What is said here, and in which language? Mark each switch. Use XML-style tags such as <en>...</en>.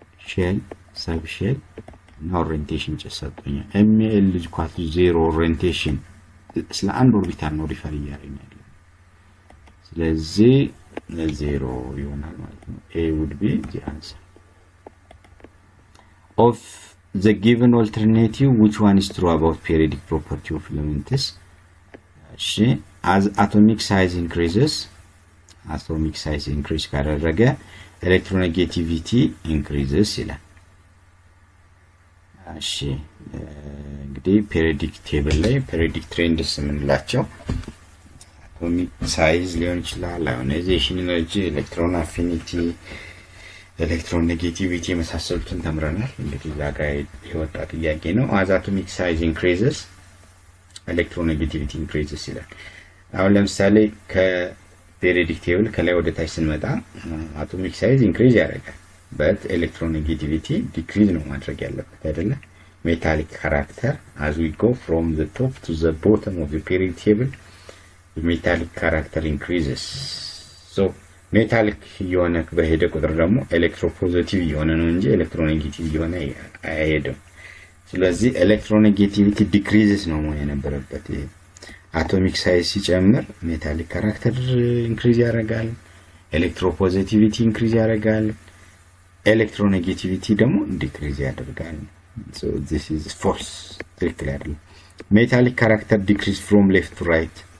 <am>ሼል ሰብ ሼል እና ኦሪየንቴሽን ጨሰጠኛ ml = 0 ኦሪየንቴሽን ስለ አንድ ኦርቢታል ነው ሪፈር ያደርጋል። ስለዚህ 0 ይሆናል ማለት ነው።</am> <en>a would be the answer of the given alternative. Which one is true about periodic property of elements? As atomic size increases, atomic size increase</en> <am>ካደረገ electronegativity increases ይላል። እሺ እንግዲህ</am> <en>periodic table ላይ periodic trends የምንላቸው atomic size ሊሆን ይችላል፣ ionization energy፣ electron affinity፣</en> <am>electronegativity መሳሰሉትን ተምረናል። እንግዲህ ዛጋይ የወጣ ጥያቄ ነው።</am> <en>as atomic size increases electronegativity increases</en> <am>ይላል። አሁን ለምሳሌ ከፔሪዮዲክ ቴብል ከላይ ወደ ታች ስንመጣ atomic size increase ያደርጋል but electronegativity decrease ነው ማድረግ ያለበት አይደለ?</am> <en>metallic character as we go from the top to the bottom of the periodic table the metallic character increases.</en> <am>so metallic የሆነ በሄደ ቁጥር ደግሞ electropositive የሆነ ነው እንጂ electronegative የሆነ አይሄድም። ስለዚህ electronegativity decreases ነው መሆን የነበረበት። atomic size ሲጨምር metallic character increase ያደርጋል፣ electropositivity increase ያደርጋል፣ electronegativity ደግሞ decrease ያደርጋል።</am> <en>so this is false</en> <am>ትክክል አይደለም።</am> <en>metallic character decrease from left to right</en>